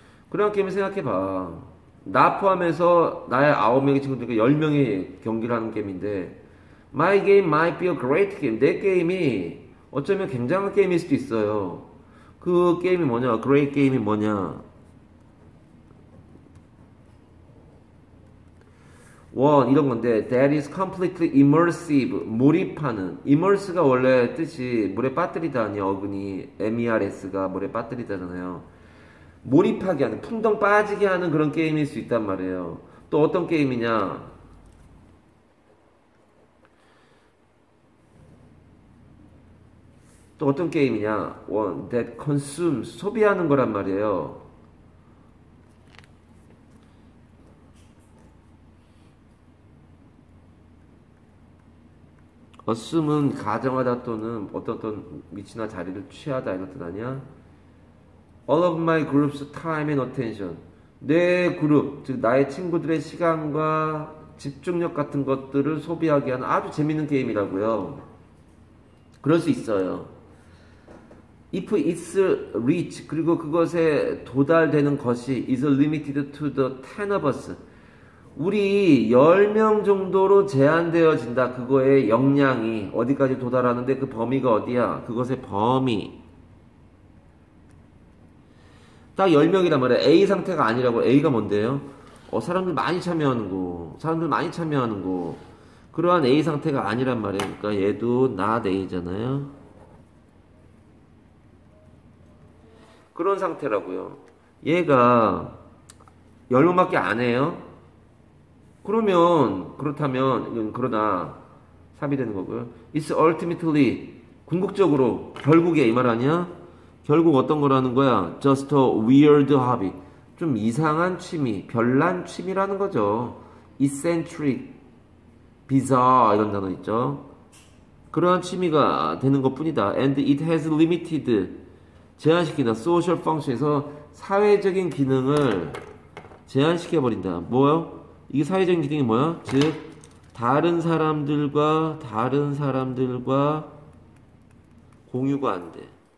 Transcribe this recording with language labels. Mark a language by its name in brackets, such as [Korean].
[Korean] 그런 게임을 생각해봐. 나 포함해서 나의 9명의 친구들과 10명이 경기를 하는 게임인데 [English] My game might be a great game. [Korean] 내 게임이 어쩌면 굉장한 게임일 수도 있어요. 그 게임이 뭐냐? great 게임이 뭐냐? 원 이런 건데 [English] that is completely immersive. [Korean] 몰입하는. immerse가 원래 뜻이 물에 빠뜨리다 아니야. 어근이 MERS가 물에 빠뜨리다잖아요. 몰입하게 하는, 풍덩 빠지게 하는 그런 게임일 수 있단 말이에요. 또 어떤 게임이냐? 또 어떤 게임이냐? [English] one that consumes, [Korean] 소비하는 거란 말이에요. assume은 가정하다 또는 어떤 위치나 자리를 취하다 이런 뜻 아니야? [English] All of my group's time and attention. [Korean] 내 그룹, 즉 나의 친구들의 시간과 집중력 같은 것들을 소비하게 하는 아주 재밌는 게임이라고요. 그럴 수 있어요. [English] If it's reach, [Korean] 그리고 그것에 도달되는 것이 [English] is limited to the 10 of us. [Korean] 우리 10명 정도로 제한되어진다. 그거의 역량이 어디까지 도달하는데 그 범위가 어디야? 그것의 범위. 딱 10명이란 말이야. A 상태가 아니라고. A가 뭔데요? 사람들 많이 참여하는 거. 사람들 많이 참여하는 거. 그러한 A 상태가 아니란 말이에요. 그러니까 얘도 not A잖아요. 그런 상태라고요. 얘가 10명밖에 안 해요. 그렇다면 그러나 삽입되는 거고요. [English] It's ultimately [Korean] 궁극적으로 결국에 이 말 아니야? 결국 어떤 거라는 거야? [English] Just a weird hobby. [Korean] 좀 이상한 취미, 별난 취미라는 거죠. eccentric, bizarre 이런 단어 있죠. 그러한 취미가 되는 것 뿐이다. [English] And it has limited, [Korean] 제한시킨다. [English] social function [Korean] 에서 사회적인 기능을 제한시켜버린다. 뭐요? 이게 사회적인 기능이 뭐야? 즉 다른 사람들과 공유가 안 돼.